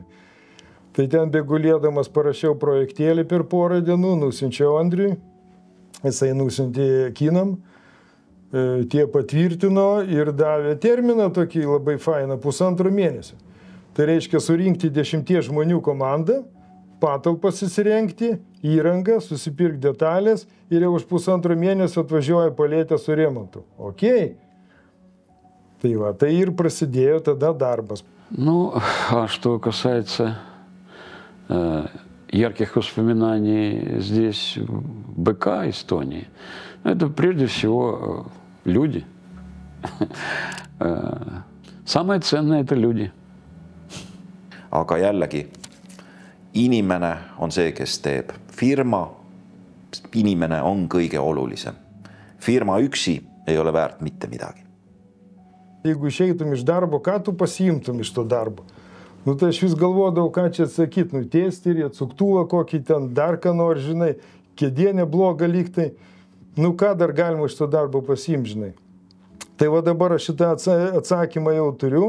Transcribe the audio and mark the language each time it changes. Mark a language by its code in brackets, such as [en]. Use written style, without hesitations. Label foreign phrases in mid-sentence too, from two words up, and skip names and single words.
[lt] Tai ten begulėdamas parašiau projektėlį per porą dienų, nusiunčiau Andriui, jisai nusiuntė kinam, tie patvirtino ir davė terminą tokį labai fainą, 1,5 mėnesio. Tai reiškia surinkti 10 žmonių komandą, patalpas įsirengti, įrangą, susipirkti detalės ir jau už 1,5 mėnesio atvažiuoja palėtė su remontu. Tai ir prasidėjo tada дarbas. [ru] А что касается ярких воспоминаний здесь, в БК Эстонии, это прежде всего люди. Самое ценное – это люди. [et] Aga jällegi, inimene on see, kes teeb. Firma, inimene on kõige olulisem. Firma üksi ei ole väärt mitte midagi. [lt] Jeigu išeitum iš darbo, ką tu pasiimtum iš to darbo? Tai aš vis galvodavau, ką čia atsakyti, tiesti ir atsuktuvą kokį ten, dar ką nors, žinai, kėdė nebloga lygtai. Ką dar galima iš to darbo pasiimti, žinai. Tai dabar aš šitą atsakymą jau turiu.